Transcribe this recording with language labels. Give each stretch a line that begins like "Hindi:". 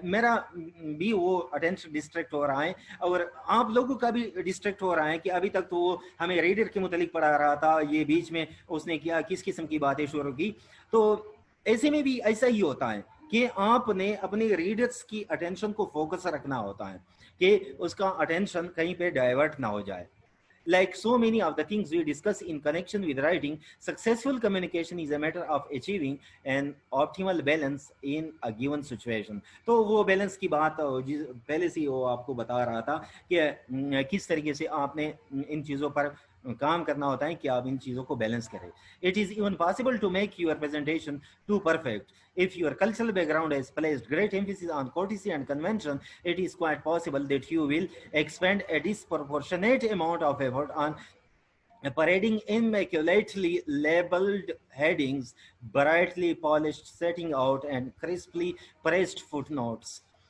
Urdu: میرا بھی وہ اٹینشن ڈسٹریکٹ ہو رہا ہے, اور آپ لوگوں کا بھی ڈسٹریکٹ ہو رہا ہے کہ ابھی تک تو وہ ہمیں ریڈر کے متعلق پڑھا رہا تھا, یہ بیچ میں اس نے کیا کس قسم کی باتیں شروع کی. تو ایسے میں بھی ایسا ہی ہوتا ہے کہ آپ نے اپنے ریڈرز کی اٹینشن کو فوکس رکھنا ہوتا ہے کہ اس کا اٹینشن کہیں پہ ڈائیورٹ نہ ہو جائے.
English: Like so many of the things we discuss in connection with writing, successful communication is a matter of achieving an optimal balance in a given situation.
Urdu: تو وہ بیلنس کی بات پہلے سے وہ آپ کو بتا رہا تھا کہ کس طریقے سے آپ نے ان چیزوں پر کام کرنا ہوتا ہے کہ آپ ان چیزوں کو بیلنس کریں.
English: It is even possible to make your presentation too perfect. If your cultural background has placed great emphasis on courtesy and convention, it is quite possible that you will expend a disproportionate amount of effort on parading immaculately labeled headings, brightly polished setting out, and crisply pressed footnotes.